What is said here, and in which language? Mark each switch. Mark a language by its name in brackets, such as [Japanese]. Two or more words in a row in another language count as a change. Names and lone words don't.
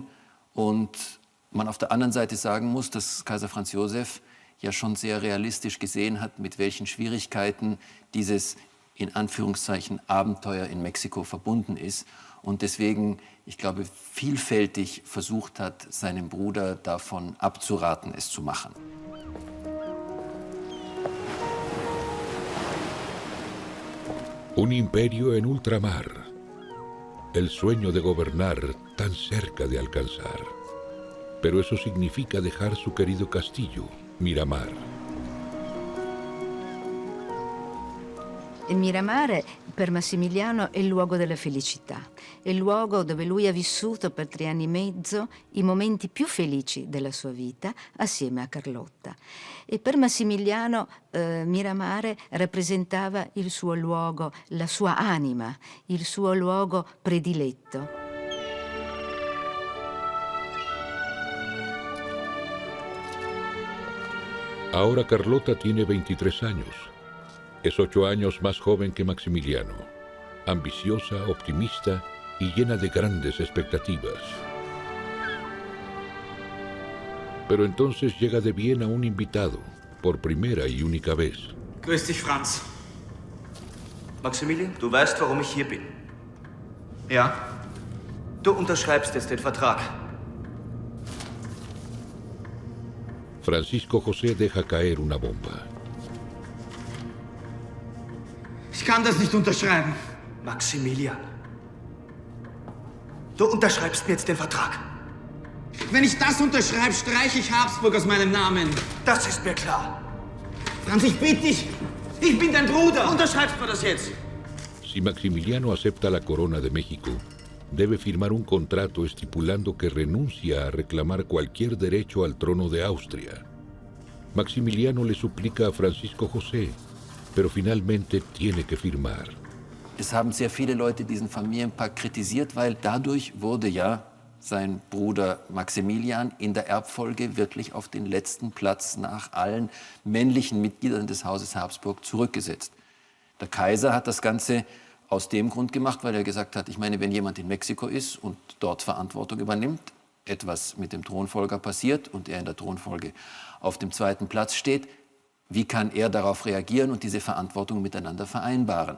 [German] Und man auf der anderen Seite sagen muss, dass Kaiser Franz Josef ja schon sehr realistisch gesehen hat, mit welchen Schwierigkeiten dieses in Anführungszeichen Abenteuer in Mexiko verbunden ist. Und deswegen, ich glaube, vielfältig versucht hat, seinem Bruder davon abzuraten, es zu machen. [Spanish] Un imperio en ultramar. El sueño de gobernar tan cerca de alcanzar. Pero eso significa dejar su querido castillo, Miramar. [Italian] Il Miramar per Massimiliano è il luogo della felicità, è il luogo dove lui ha vissuto per 3 anni e mezzo i momenti più felici della sua vita assieme a Carlotta. E per Massimiliano Miramar rappresentava il suo luogo, la sua anima, il suo luogo prediletto. [Spanish] Ahora Carlota tiene 23 años. Es 8 años más joven que Maximiliano, ambiciosa, optimista y llena de grandes expectativas. Pero entonces llega de Viena un invitado, por primera y única vez. [German] Grüß dich, Franz. Maximilian, du weißt, warum ich hier bin. Ja? Du unterschreibst jetzt den Vertrag. [Spanish] Francisco José deja caer una bomba. [German] Ich kann das nicht unterschreiben. Maximilian, du unterschreibst mir jetzt den Vertrag. Wenn ich das unterschreibe, streiche ich Habsburg aus meinem Namen. Das ist mir klar. Franz, ich bitte dich. Ich bin dein Bruder. Unterschreibst mir das jetzt. [Spanish] Si Maximiliano acepta la corona de México, debe firmar un contrato estipulando que renuncia a reclamar cualquier derecho al trono de Austria. Maximiliano le suplica a Francisco José, pero finalmente tiene que firmar. [German] Es haben sehr viele Leute diesen Familienpakt kritisiert, weil dadurch wurde ja sein Bruder Maximilian in der Erbfolge wirklich auf den letzten Platz nach allen männlichen Mitgliedern des Hauses Habsburg zurückgesetzt. Der Kaiser hat das Ganze aus dem Grund gemacht, weil er gesagt hat, ich meine, wenn jemand in Mexiko ist und dort Verantwortung übernimmt, etwas mit dem Thronfolger passiert und er in der Thronfolge auf dem zweiten Platz steht, wie kann er darauf reagieren und diese Verantwortung miteinander vereinbaren?